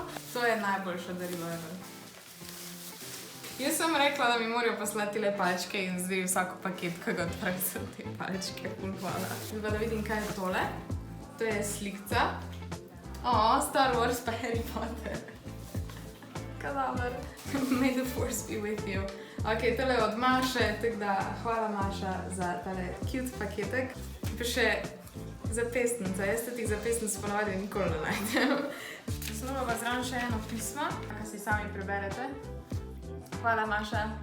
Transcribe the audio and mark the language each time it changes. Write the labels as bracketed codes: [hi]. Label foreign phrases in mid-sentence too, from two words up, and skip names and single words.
[sl] To je najboljše darilo ever. Jaz sem rekla, da mi morajo poslati le palčke in zdaj vsako paket, ko ga odpravim, so te palčke, full hvala. Zdaj pa da vidim, kaj je tole. To je slikca. Star Wars pa Harry Potter. Kadaver. [en] May the force be with you. [sl] Ok, tole je od Maše, tako da hvala Maša za tale cute paketek. Pa še zapestnica. Jaz teh zapestnic ponavadi nikoli ne najdem. Snova vas zraven še eno pismo, ki si sami preberete. Hvala Maša.